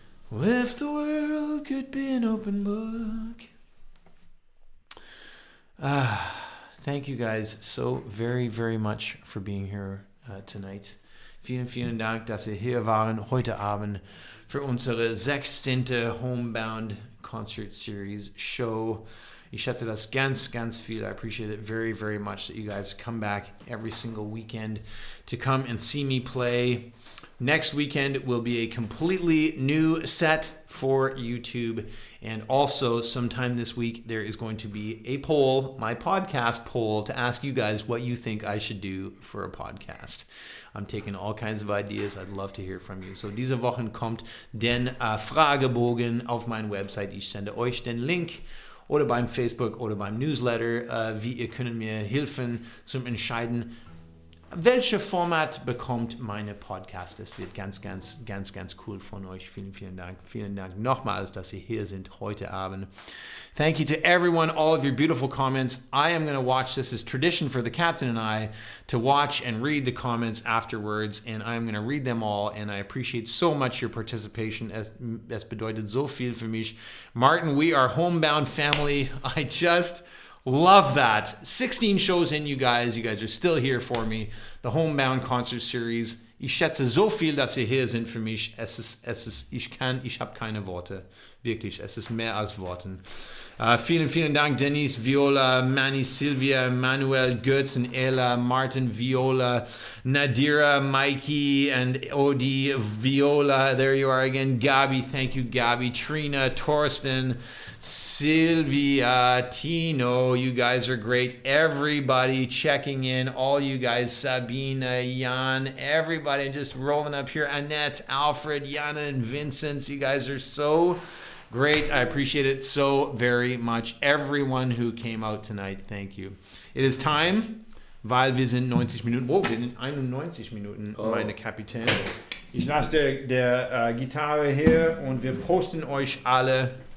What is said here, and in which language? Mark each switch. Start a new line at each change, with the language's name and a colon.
English: Well, if the world could be an open book. Thank you guys so very, very much for being here tonight.
German: Vielen Dank, dass ihr hier waren heute Abend für unsere 16.
English: Homebound Concert Series Show.
German: Ich schätze das ganz viel.
English: I appreciate it very, very much that you guys come back every single weekend to come and see me play. Next weekend will be a completely new set for YouTube. And also sometime this week, there is going to be a poll, my podcast poll, to ask you guys what you think I should do for a podcast. I'm taking all kinds of ideas. I'd love to hear from you.
German: So diese Woche kommt den Fragebogen auf meine Website. Ich sende euch den Link oder beim Facebook oder beim Newsletter, wie ihr könnt mir helfen zum Entscheiden, welche Format bekommt meine Podcast. Das wird ganz cool von euch. Vielen Dank. Vielen Dank nochmals, dass ihr hier sind heute Abend.
English: Thank you to everyone, all of your beautiful comments. I am going to watch, this is tradition for the captain and I, to watch and read the comments afterwards, and I'm going to read them all, and I appreciate so much your participation.
German: Es bedeutet so viel für mich.
English: Martin, we are Homebound family. I just love that. 16 shows in, you guys. You guys are still here for me. The Homebound concert series.
German: Ich schätze so viel, dass ihr hier sind für mich. Ich habe keine Worte. Wirklich, es ist mehr als Worten. Vielen Dank,
English: Denise, Viola, Manny, Silvia, Manuel, Götz and Ella, Martin, Viola, Nadira, Mikey, and Odie, Viola. There you are again. Gabi, thank you, Gabi. Trina, Torsten, Sylvia, Tino, you guys are great. Everybody checking in, all you guys, Sabina, Jan, everybody just rolling up here. Annette, Alfred, Jana, and Vincent, you guys are so great. I appreciate it so very much. Everyone who came out tonight, thank you. It is time,
German: weil wir sind 90 Minuten. Oh, wir sind 91 Minuten, meine Kapitän. Ich lasse der Gitarre hier und wir posten euch alle.